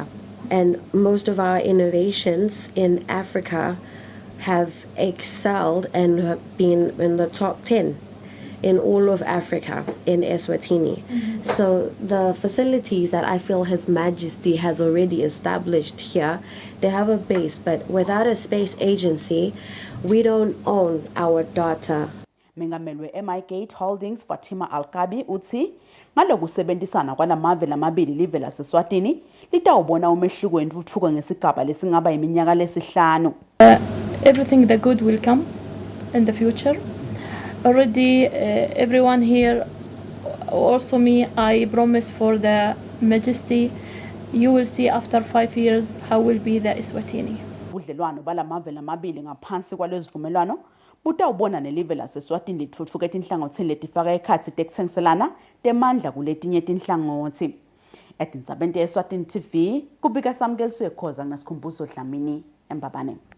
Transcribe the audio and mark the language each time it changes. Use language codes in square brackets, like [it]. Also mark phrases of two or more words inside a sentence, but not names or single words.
[en] And most of our innovations in Africa have excelled and have been in the top 10 in all of Africa in Eswatini. So the facilities that I feel His Majesty has already established here, they have a base, but without a space agency, we don't own our data. [ss] Mengameli we-Emigates Holdings Fatima Alkabi uthi ngalokusebenzisana kwalamave lamabili live laseSwatini litawubona umehluko wentuthuko ngesigaba lesingaba iminyaka lesihlanu. [en] Everything the good will come in the future. Already everyone here, also me, I promise for the Majesty, you will see after 5 years how will be the Eswatini. [ss] Budlelwano balamave lamabili ngaphansi kwalezivumelwano butawubona nelive laseSwatini litfutfuka etinhlangothini letifaka ekhatsi tekutsengiselana temandla kuletinye tinhlangothi. Etindzabeni teSwatini TV kubika Samkeliswe Khoza ngasikhumbuzo Dlamini eMbabane.